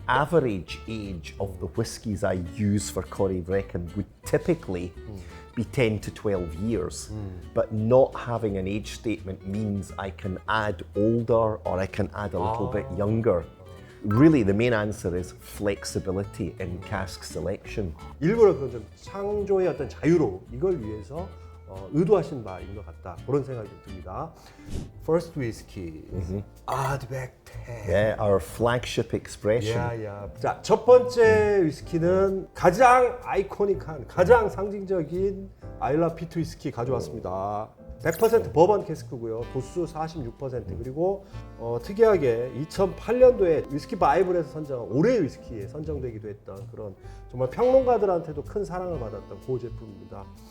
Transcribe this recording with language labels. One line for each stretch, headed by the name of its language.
English: Average age of the whiskies I use for Corrie Vrecken would typically be 10 to 12 years. But not having an age statement means I can add older or I can add a little bit younger. Really, the main answer is flexibility in cask selection.
Korean: 일부러 그런 좀 창조의 어떤 자유로움, 이걸 위해서 의도하신 바인 것 같다, 그런 생각이 좀 듭니다.
English: First whiskey, Ardbeg 10. Yeah, our flagship expression.
Korean: 자, 첫 번째 위스키는 가장 아이코닉한, 가장 상징적인 아일라 피트 위스키 가져왔습니다. 100% 버번 캐스크고요. 도수 46%. 그리고 특이하게 2008년도에 위스키 바이블에서 선정한 올해의 위스키에 선정되기도 했던 그런 정말 평론가들한테도 큰 사랑을 받았던 그 제품입니다.